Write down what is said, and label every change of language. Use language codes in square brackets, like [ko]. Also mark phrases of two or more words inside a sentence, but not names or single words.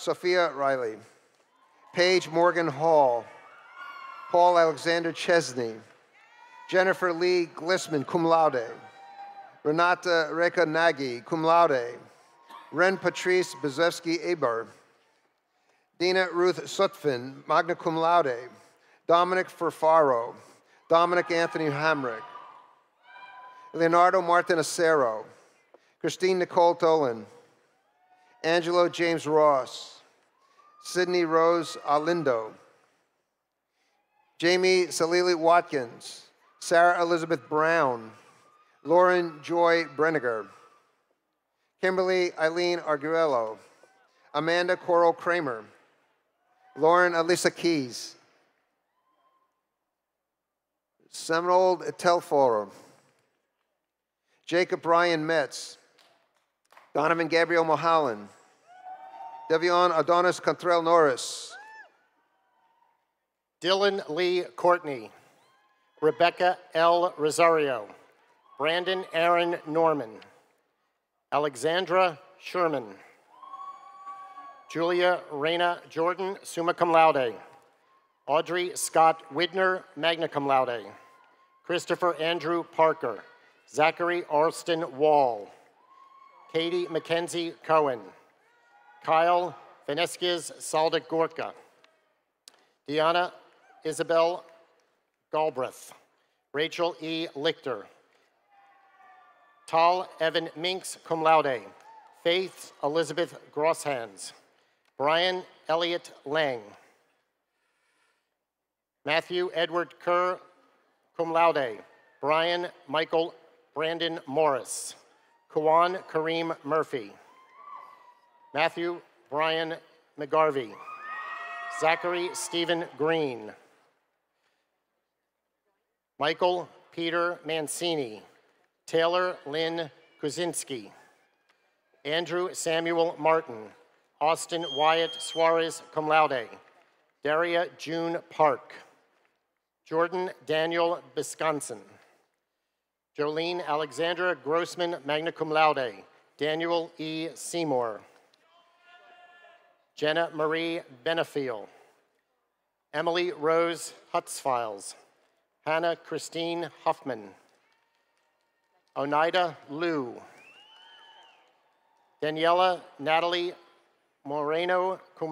[en] Sophia Riley, Paige Morgan Hall, Paul Alexander Chesney, Jennifer Lee Glissman, [la] cum laude, [en] Renata Reka Nagy, [la] cum laude, [en] Ren Patrice Bezewski Eber, Dina Ruth Sutphin, [la] magna cum laude, [en] Dominic Furfaro, Dominic Anthony Hamrick, Leonardo Martin Acero, Christine Nicole Tolan, Angelo James Ross, Sydney Rose Alindo, Jamie Salili Watkins, Sarah Elizabeth Brown, Lauren Joy Brenniger, Kimberly Eileen Arguello, Amanda Coral Kramer, Lauren Alyssa Keys, Seminold Telforo, Jacob Brian Metz, Donovan Gabriel Mohallen, Devion Adonis Contrell Norris, Dylan Lee Courtney, Rebecca L. Rosario, Brandon Aaron Norman, Alexandra Sherman, Julia Reyna Jordan, [la] summa cum laude, [en] Audrey Scott Widner, [la] magna cum laude, [en] Christopher Andrew Parker, Zachary Arston Wall, Katie Mackenzie Cohen, Kyle Veneskiz Saldik Gorka, Deanna Isabel Galbraith, Rachel E. Lichter, Tal Evan Minks, [la] cum laude, [en] Faith Elizabeth Grosshans, Brian Elliott Lang, Matthew Edward Kerr, [la] cum laude, [en] Brian Michael Brandon Morris, Kawan Kareem Murphy, Matthew Brian McGarvey, Zachary Stephen Green, Michael Peter Mancini, Taylor Lynn Kuzinski, Andrew Samuel Martin, Austin Wyatt Suarez, [la] cum laude, [en] Daria June Park, Jordan Daniel Bisconsin, Jolene Alexandra Grossman, [la] magna cum laude, [en] Daniel E. Seymour, Jenna Marie Benefiel, Emily Rose Hutzfiles, Hannah Christine Huffman, Oneida Liu, Daniela Natalie Moreno, cum